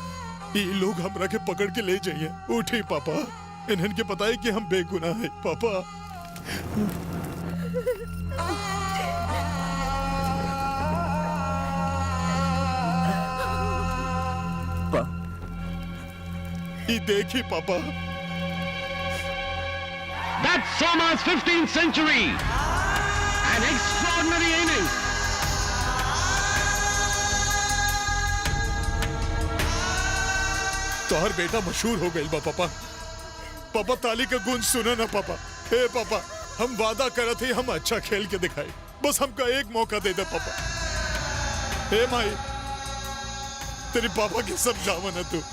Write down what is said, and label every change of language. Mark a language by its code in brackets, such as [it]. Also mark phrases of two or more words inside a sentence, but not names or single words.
[bho] ये लोग हमरा के पकड़ के ले जाइए। उठी पापा, इन्हन के पता है कि हम बेगुनाह है पापा। ये देखी पापा, [en] That's Soma's 15th century. An extraordinary innings. [bho] तोहर बेटा मशहूर हो गई बा पापा। पापा ताली का गूंज सुना ना पापा। हे पापा, हम वादा करत ही हम अच्छा खेल के दिखाई। बस हमका एक मौका दे दे पापा। हे माई, तेरी पापा की समझावा ना तू।